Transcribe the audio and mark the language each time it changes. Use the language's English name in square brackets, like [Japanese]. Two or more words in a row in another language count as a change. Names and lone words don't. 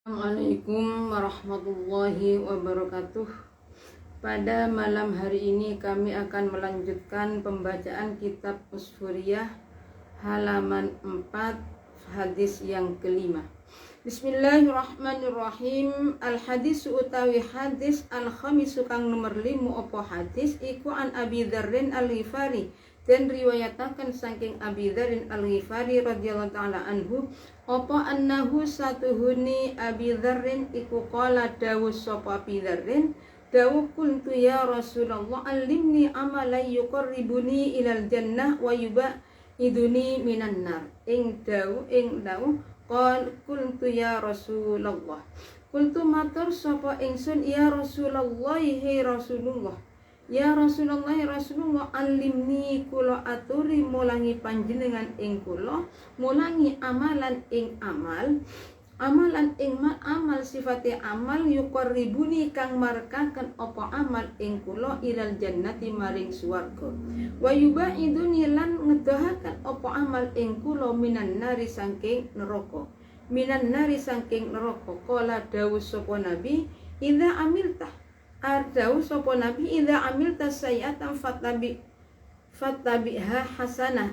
[Arabic] السلام عليكم ورحمة الله وبركاته. [Indonesian] Pada malam hari ini kami akan melanjutkan pembacaan kitab Usfuriyah halaman 4 hadis yang kelima. [Arabic] Bismillahirrahmanirrahim. الحديث [Javanese] utawi hadis [Arabic] الخامس [Javanese] kang nomor 5 opo hadis iku [Arabic] عن أبي ذر الغفاري, [Javanese] dan riwayataken saking Abi Dzarrin al Ghifari [Arabic] رضي الله تعالى عنه opo annahu [Javanese] satuhuni Abi Dzarrin iku [Arabic] qala [Javanese] dawuh sapa Abi Dzarrin dawuh [Arabic] كنت يا رسول الله علمني عملا يقربني إلى الجنة ويباعدني من النار. [Javanese] Ing dawuh [Arabic] قلت يا رسول الله، قلت [Javanese] matur sapa ingsun [Arabic] يا رسول الله, [Javanese] he Rasulullah, [Arabic] يا رسول الله، يا رسول الله، علمني [Javanese] kula aturi mulangi panjenengan ing kula mulangi amalan ing amal sifate amal yuqarribuni kang marekaken apa amal ing kula [Arabic] إلى الجنة [Javanese] maring swarga [Arabic] ويباعدني [Javanese] lan ngedohaken apa amal ing kula [Arabic] من النار [Javanese] saking neraka qala dawuh sapa nabi [Arabic] إذا عملت سيئة فأتبعها حسنة.